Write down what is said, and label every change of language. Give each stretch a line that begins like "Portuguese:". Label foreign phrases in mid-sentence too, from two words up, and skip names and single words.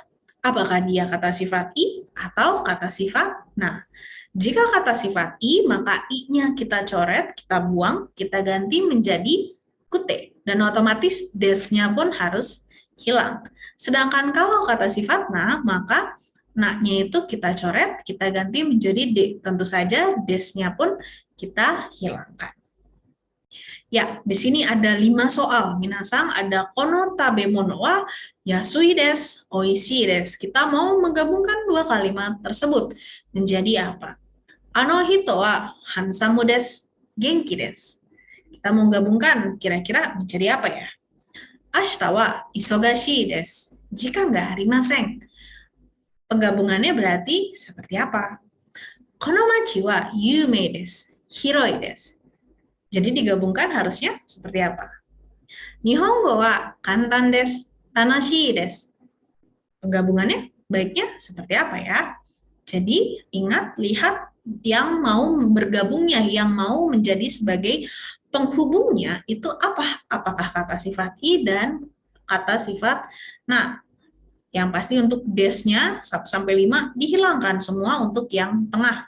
Indonesian: Apakah dia kata sifat i atau kata sifat na? Jika kata sifat i, maka i-nya kita coret, kita buang, kita ganti menjadi kute. Dan otomatis des-nya pun harus hilang. Sedangkan kalau kata sifat na, maka na-nya itu kita coret, kita ganti menjadi d. Tentu saja des-nya pun kita hilangkan. Ya, di sini ada 5 soal.
Japanese: みなさん ada この たべもの は やすい です、おいしい です.
Indonesian: Kita mau menggabungkan dua kalimat tersebut menjadi apa?
Japanese: あの ひと は ハンサム です、げんき です.
Indonesian: Kita mau gabungkan kira-kira menjadi apa ya?
Japanese: あした は いそがしい です. Jika nggak harimasen.
Indonesian: Penggabungannya berarti seperti apa?
Japanese: この まち は ゆうめい です、ひろい です.
Indonesian: Jadi digabungkan harusnya seperti apa?
Japanese: にほんご は かんたん です、たのしい です.
Indonesian: Penggabungannya baiknya seperti apa ya? Jadi ingat, lihat yang mau bergabungnya, yang mau menjadi sebagai penghubungnya itu apa? Apakah kata sifat i dan kata sifat na? Yang pasti untuk des-nya 1 sampai 5 dihilangkan semua untuk yang tengah.